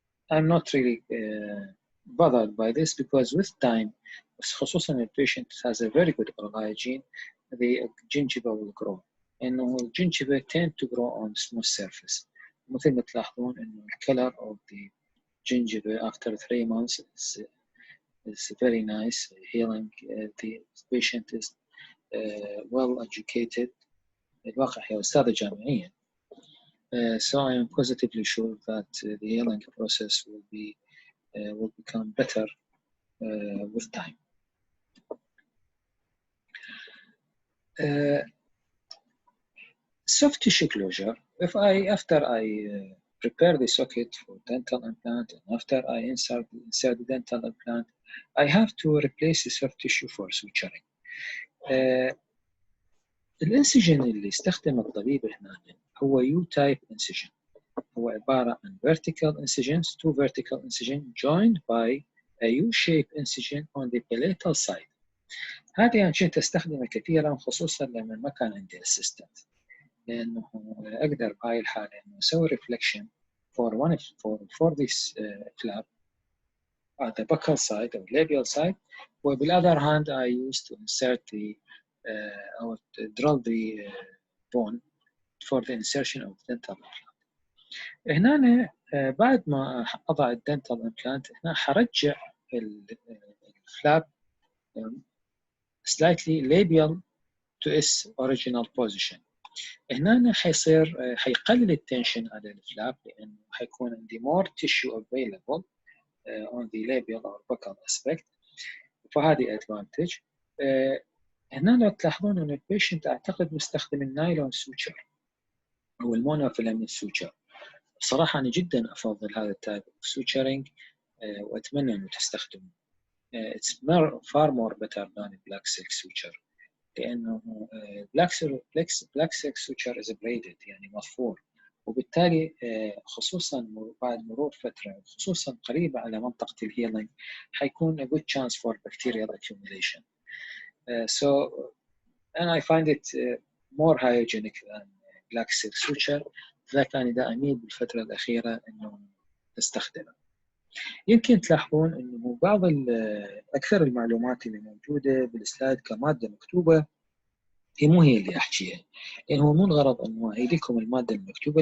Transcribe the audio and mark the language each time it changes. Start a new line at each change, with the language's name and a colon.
English: I'm not really bothered by this, because with time, خصوصا the patient has a very good oral hygiene, the gingiva will grow.
Arabic: إنه الجنجبة
English: tend to grow on smooth surface.
Arabic: مثل ما تلاحظون إنه ال
English: color of the gingiva after 3 months is very nice healing. The patient is well educated.
Arabic: الواقع هي أستاذة جامعية.
English: So I am positively sure that the healing process will become better with time. Soft tissue closure. After I prepare the socket for dental implant and after I insert the dental implant, I have to replace the soft tissue for suturing.
Arabic: الانسجن اللي استخدم الطبيب هنا هو U-type incision. هو عبارة عن
English: vertical incisions, two vertical incisions joined by a U-shaped incision on the palatal side.
Arabic: هذه أنا كنت أستخدمها كثيرا خصوصا لما ما كان عندي assistant، لأنه أقدر بهاي الحالة إنه أسوي
English: reflection for this flap at the buccal side or labial side. وبالother hand I used to insert or drill the bone for the insertion of dental implant.
Arabic: هنا بعد ما أضع الدنتال implant هنا حرجع الفلاب slightly labial to its original position. هنا حيقلل التنشن على الفلاب لأنه حيكون عندي
English: more tissue available on the labial or buccal aspect.
Arabic: فهذه advantage. هنا لو تلاحظون أن البيشنت أعتقد مستخدم النايلون سوتشر أو المونوفيلامنت سوتشر. بصراحة أنا جدا أفضل هذا التايب
English: of suturing
Arabic: وأتمنى أنه تستخدمه.
English: It's far more better than black silk suture لأنه black silk suture is braided
Arabic: يعني مضفور، وبالتالي خصوصا بعد مرور فترة خصوصا قريبة على منطقة الهيلينج حيكون
English: a good chance for bacterial accumulation. And I find it more hygienic than black silk suture.
Arabic: لذلك أنا دا أميل بالفترة الأخيرة إنه استخدمه. يمكن تلاحظون إنه بعض أكثر المعلومات اللي موجودة بالسلايد كمادة مكتوبة هي مو هي اللي أحكيها، لأن هو مو الغرض إنه أعيد لكم المادة المكتوبة.